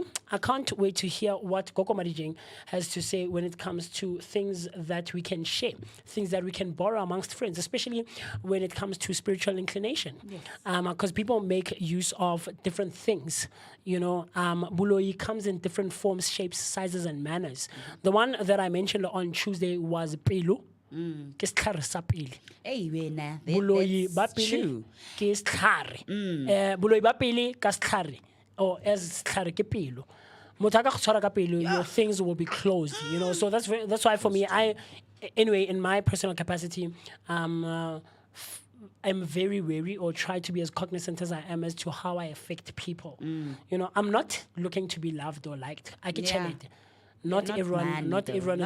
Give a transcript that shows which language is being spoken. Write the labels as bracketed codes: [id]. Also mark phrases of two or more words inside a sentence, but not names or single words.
[en] I can't wait to hear what Koko Madijing has to say when it comes to things that we can share, things that we can borrow amongst friends, especially when it comes to spiritual inclination. Because people make use of different things. You know, Buloi comes in different forms, shapes, sizes, and manners. The one that I mentioned on Tuesday was Pelo. [tn] Hey, wena, Buloi ba [en] that's [tn] pele [en] true. [tn] ke setlhare. Buloi ba pele ka setlhare, [en] or as [tn] setlhare ke pelo. Motho a ka go tshwara ka pelo, [en] your things will be closed, you know. So that's why for me, anyway, in my personal capacity, I'm very wary, or try to be as cognizant as I am as to how I affect people. You know, I'm not looking to be loved or liked. I get Yeah. it. Not everyone is going